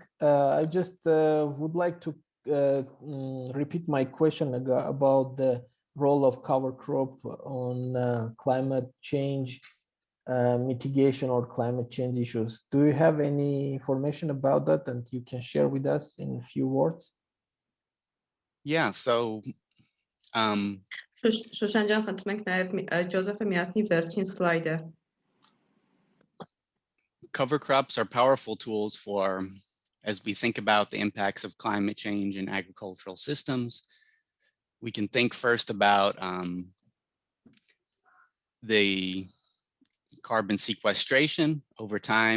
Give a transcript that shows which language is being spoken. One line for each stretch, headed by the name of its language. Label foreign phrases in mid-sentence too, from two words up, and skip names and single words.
English: I just would like to repeat my question about the role of cover crop on climate change mitigation or climate change issues. Do you have any information about that and you can share with us in a few words? Yeah, so
Armenian: Շուշան ջան, խնդրում ենք նաև Ջոզեֆը միացնի վերջին սլայդը։
English: Cover crops are powerful tools for, as we think about the impacts of climate change in agricultural systems. We can think first about the carbon sequestration over time.